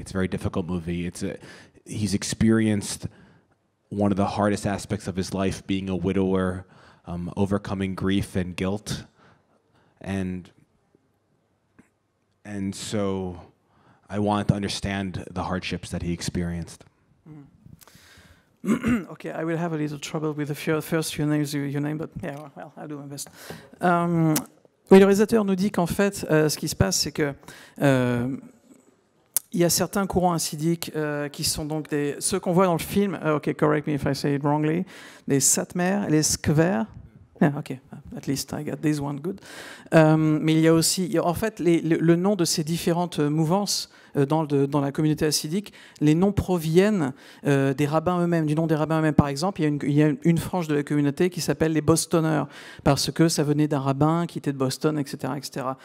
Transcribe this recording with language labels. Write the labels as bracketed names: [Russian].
[English] It's a very difficult movie. He's experienced one of the hardest aspects of his life, being a widower, overcoming grief and guilt. And so I wanted to understand the hardships that he experienced. Okay, I will have a little trouble with the first few names you name, but yeah, well, I'll do my best. [French] Oui, le réalisateur nous dit qu'en fait, ce qui se passe, c'est que il y a certains courants hassidiques qui sont donc ceux qu'on voit dans le film. [English] Okay, correct me if I say it wrongly. Les Satmar, les Skver. Yeah, okay, at least I got this one good. [French] Mais il y a aussi, en fait, le nom de ces différentes mouvances dans la communauté hassidique, les noms proviennent des rabbins eux-mêmes, du nom des rabbins eux-mêmes. Par exemple, il y a une frange de la communauté qui s'appelle les Bostoners, parce que ça venait d'un rabbin qui était de Boston, etc., etc.